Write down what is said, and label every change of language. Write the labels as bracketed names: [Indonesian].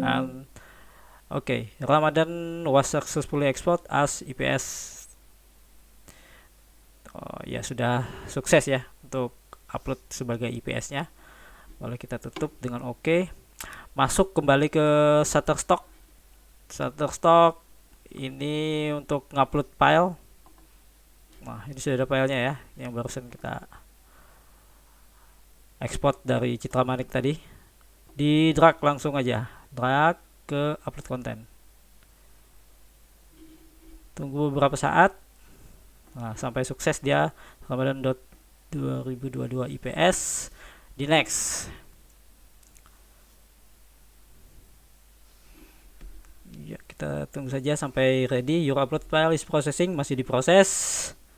[English] And oke, Ramadan was successfully export as IPS. [Indonesian] Oh ya, sudah sukses ya untuk upload sebagai IPS-nya. Boleh kita tutup dengan oke. Masuk kembali ke Shutterstock. Shutterstock ini untuk ngupload file. Nah, ini sudah ada filenya ya, yang barusan kita ekspor dari CitraManik tadi. Di drag langsung aja, drag ke upload konten. Tunggu beberapa saat. Nah, sampai sukses dia Ramadan 2022 IPS. Di next. Ya, kita tunggu saja sampai ready. [English] Your upload file is processing, [Indonesian] masih diproses.